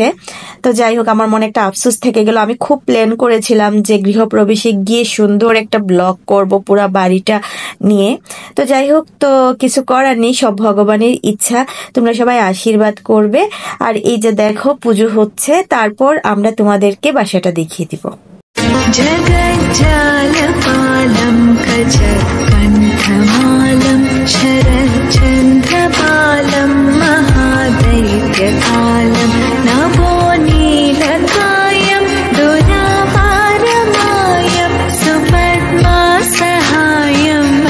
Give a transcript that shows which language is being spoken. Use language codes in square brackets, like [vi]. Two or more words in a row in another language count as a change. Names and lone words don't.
[bn] তো যাই হোক, আমার মনে একটা আফসোস থেকে গেল। আমি খুব প্ল্যান করেছিলাম যে গৃহপ্রবেশে গিয়ে সুন্দর একটা ব্লগ করব পুরা বাড়িটা নিয়ে। তো যাই হোক, তো কিছু করার নেই, সব ভগবানের ইচ্ছা। তোমরা সবাই আশীর্বাদ করবে। আর এই যে দেখো পুজো হচ্ছে, তারপর আমরা তোমাদেরকে বাসাটা দেখিয়ে দিব। [sa] जगज्जालपालं कजकण्ठमालं शरच्चन्द्रपालं महादैत्यकालं नभो नीलकायं दुरापारमायं सुपद्मासहायं